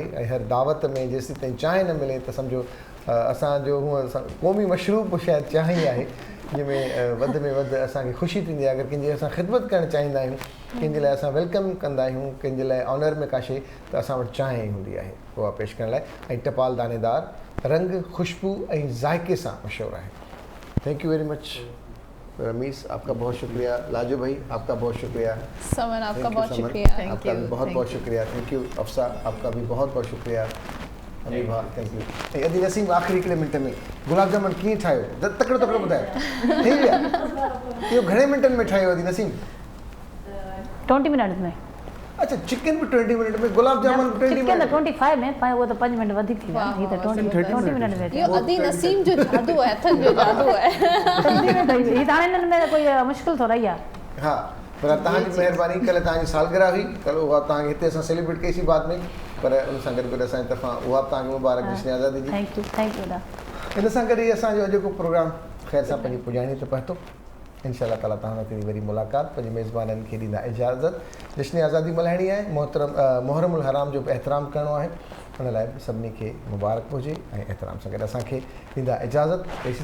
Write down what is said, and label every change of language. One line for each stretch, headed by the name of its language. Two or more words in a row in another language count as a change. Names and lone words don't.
Sindhi: ऐं हर दावत में जेसि ताईं चांहि न मिले त सम्झो असांजो हूअं क़ौमी मशरूब शायदि चांहि ई आहे जंहिंमें वधि में वधि असांखे ख़ुशी थींदी आहे। अगरि कंहिंजी असां ख़िदमत करणु चाहींदा आहियूं, कंहिंजे लाइ असां वेलकम कंदा आहियूं, कंहिंजे लाइ ऑनर में का शइ, त असां वटि चांहि हूंदी आहे उहा पेश करण लाइ। ऐं टपाल दानेदार रंग, खुशबू ऐं ज़ाइक़े सां मशहूरु आहे।
English: thank you very much रमीस,
Urdu: آپکا بہت شکریہ. لاجو بھائی، آپکا بہت شکریہ. ثمن، آپکا بہت شکریہ. آپکا بھی بہت بہت شکریہ.
English: thank you
Urdu: افسا، آپکا بھی بہت بہت شکریہ.
English: अमी भाउ, thank you.
Sindhi: ऐं अदी नसीम, आख़िरी हिकिड़े मिंट में गुलाब जामुन कीअं ठाहियो? तकिड़ो तकिड़ो ॿुधायो। ठही विया? इहो घणे मिंटनि में ठाहियो अदी नसीम?
Urdu: 20 منٹ میں. اچھا، چکن بھی 20 منٹ میں، گلاب جامن 20 منٹ. 25 میں، پر وہ تو 5 منٹ
Sindhi: वधीक थी विया।
Urdu: یہ تو 20 منٹ میں. یہ ادی نسیم جو جادو ہے، اتھن جو جادو ہے. یہ دانے میں کوئی مشکل تھوڑا ہی ہے.
Sindhi: हाँ, पर तव्हांजी महिरबानी। कल्ह तव्हांजी सालगिरह हुई, कल्ह उहा तव्हांखे हिते असां सेलिब्रेट कईसीं बाद में, पर उन सां गॾु गॾु असांजी तरफ़ां उहा बि तव्हांखे मुबारक जश्न आज़ादी जी।
English: thank you da.
Sindhi: इन सां गॾु ई असांजो अॼोको प्रोग्राम ख़ैर सां पंहिंजी पुॼाणी ते पहुतो।
Arabic: إن شاء الله تعالى
Sindhi: तव्हां सां वरी मुलाक़ात। पंहिंजे मेज़बाननि खे ॾींदा इजाज़त। जश्न आज़ादी मल्हाइणी आहे, मुहर्रमुल हराम जो बि एहतराम करिणो आहे, हुन लाइ बि सभिनी खे मुबारक हुजे ऐं एहतराम सां गॾु असांखे ॾींदा इजाज़त।